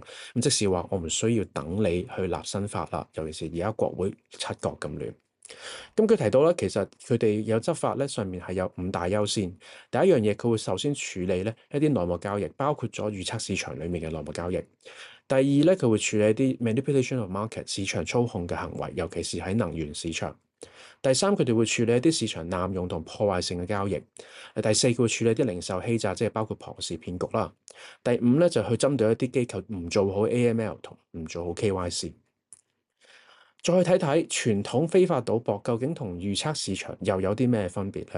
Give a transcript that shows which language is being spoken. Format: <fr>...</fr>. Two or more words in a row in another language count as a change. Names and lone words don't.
<yue>咁即是話，我唔需要等你去立新法啦，尤其是而家國會七國咁亂。咁佢提到咧，其實佢哋有執法咧，上面係有5大優先。第一樣嘢，佢會首先處理咧一啲內幕交易，包括咗預測市場裡面嘅內幕交易。第二咧，佢會處理一啲</yue> <en>manipulation of market</en> <yue>市場操控嘅行為，尤其是喺能源市場。第三，佢哋會處理一啲市場濫用同破壞性嘅交易。第四，佢會處理一啲零售欺詐，即係包括龐氏騙局啦。第五咧，就去針對一啲機構唔做好 AML 同唔做好 KYC。再睇睇傳統非法賭博究竟同預測市場又有啲咩分別呢？</yue>